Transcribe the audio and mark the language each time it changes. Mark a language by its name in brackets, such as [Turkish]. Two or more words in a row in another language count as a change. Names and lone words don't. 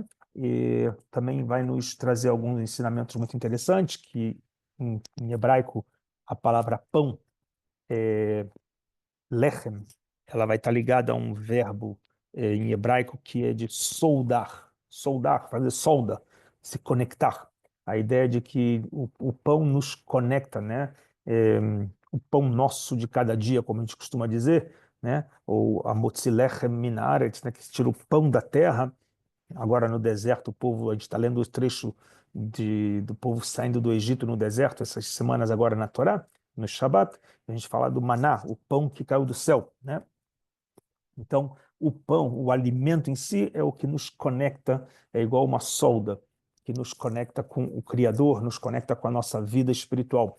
[Portuguese] E também vai nos trazer alguns ensinamentos muito interessantes, que em hebraico a palavra pão, lechem, ela vai estar ligada a um verbo em hebraico que é de soldar, soldar, fazer solda, se conectar. A ideia de que o pão nos conecta, né? É, o pão nosso de cada dia, como a gente costuma dizer, né? Ou a [Hebrew] מוציא לחם מן הארץ, [Portuguese] né? Que se tira o pão da terra. Agora no deserto, o povo, a gente está lendo o trecho do povo saindo do Egito no deserto, essas semanas agora na Torá, no Shabat, a gente fala do maná, o pão que caiu do céu, né? Então, o pão, o alimento em si, é o que nos conecta, é igual uma solda, que nos conecta com o Criador, nos conecta com a nossa vida espiritual.